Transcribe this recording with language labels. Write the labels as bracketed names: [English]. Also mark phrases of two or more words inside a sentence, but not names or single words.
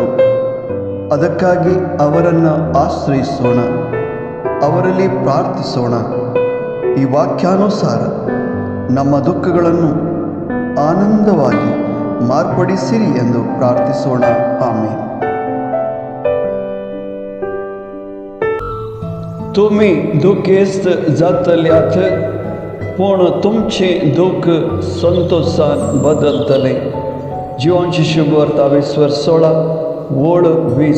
[Kannada] ಅದಕ್ಕಾಗಿ ಅವರನ್ನು ಆಶ್ರಯಿಸೋಣ, ಅವರಲ್ಲಿ ಪ್ರಾರ್ಥಿಸೋಣ. ಈ ವಾಕ್ಯಾನುಸಾರ ನಮ್ಮ ದುಃಖಗಳನ್ನು ಆನಂದವಾಗಿ ಮಾರ್ಪಡಿಸಿರಿ ಎಂದು ಪ್ರಾರ್ಥಿಸೋಣ. ಆಮೇಲೆ [Konkani] तुम्ही दुःखेस्त जातल्यात, पण तुमचे दुःख संतोषात बदलतले. जीवांची शुभवार्ता 20:16 ओळ 20.